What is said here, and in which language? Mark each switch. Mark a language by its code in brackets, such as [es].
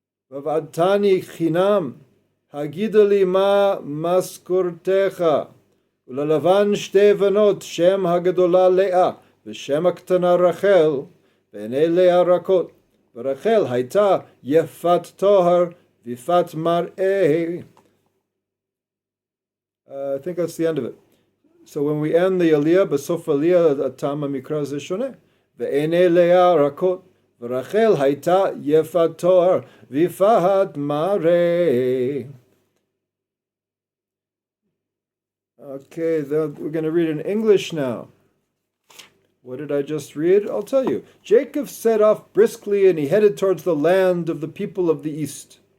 [he] ועבדתני חינם הגידה לי מה משכורתך וללבן 2 בנות שם הגדולה לאה ושם הקטנה רחל ועיני לאה רכות ורחל הייתה יפת תואר ויפת מראה. [en] I think that's the end of it. So when we end the aliyah, [he] בסוף aliyah הטעם המקרא הזה שונה. ועיני לאה רכות ורחל הייתה יפת תואר ויפת מראה. [en] Okay, we're going to read in English now. What did I just read? I'll tell you. Jacob set off briskly and he headed towards the land of the people of the east.